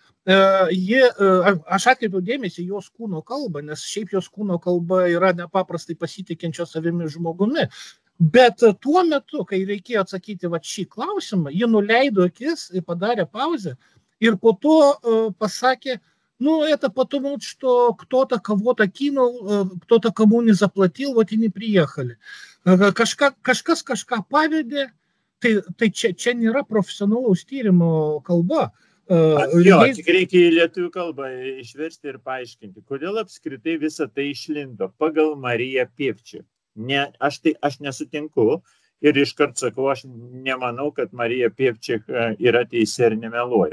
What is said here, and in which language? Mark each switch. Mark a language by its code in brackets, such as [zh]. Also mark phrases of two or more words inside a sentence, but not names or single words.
[lt] Aš atkreipiau dėmesį jos kūno kalbą, nes šiaip jos kūno kalba yra nepaprastai pasitikinčio savimi žmogumi. Bet tuo metu, kai reikėjo atsakyti šį klausimą, ji nuleido akis ir padarė pauzę ir po to pasakė, [ru] ну, это потому, что кто-то кого-то кинул, кто-то кому не заплатил, вот и не приехали. [lt] Kažkas kažką pavedė, tai čia nėra profesionalaus tyrimo kalba. Jo, tik reikia į lietuvių kalbą išversti ir paaiškinti, kodėl apskritai visą tai išlindo pagal Mariją Pievčik. Aš nesutinku ir iškart sakau, aš nemanau, kad Marija Pievčik yra teisi ir nemeluoja.